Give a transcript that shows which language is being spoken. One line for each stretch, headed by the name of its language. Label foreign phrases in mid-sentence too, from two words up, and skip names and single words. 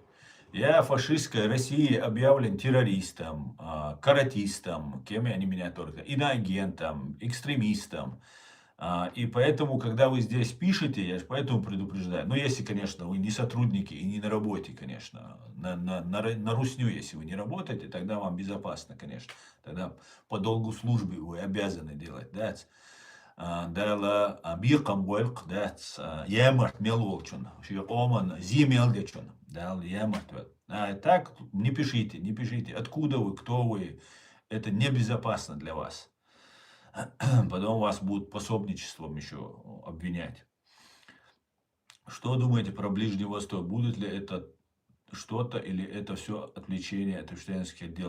Russian: Я фашистской России объявлен террористом, каратистом, кем они меня только, иноагентом, экстремистом. И поэтому, когда вы здесь пишете, я же поэтому предупреждаю. Ну, если, конечно, вы не сотрудники и не на работе, конечно. На русню, если вы не работаете, тогда вам безопасно, конечно. Тогда по долгу службы вы обязаны делать, да. Дала биркам гуэлк, да, ямарт мелолчун, оман зимелгечун, дал ямарт. Так не пишите, не пишите, откуда вы, кто вы, это небезопасно для вас. Потом вас будут пособничеством еще обвинять. Что думаете про Ближний Восток? Будет ли это что-то или это все отвлечение от Эпштейнских дел?